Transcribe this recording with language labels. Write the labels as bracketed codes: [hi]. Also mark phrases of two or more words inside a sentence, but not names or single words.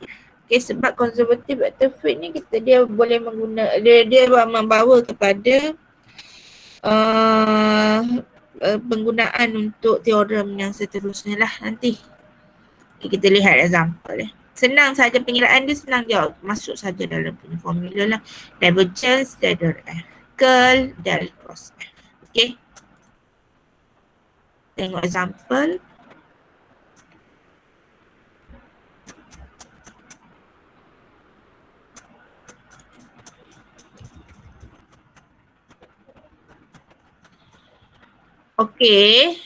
[ms] Okay, sebab konservatif [en] vector field [ms] ni dia boleh dia membawa kepada penggunaan untuk teorem yang seterusnya lah nanti. Okay, kita lihat example Senang saja pengiraan dia, senang dia masuk saja dalam punya formula lah. [en] Divergence del F, curl del cross F. Okay. [ms] Tengok example. Okay.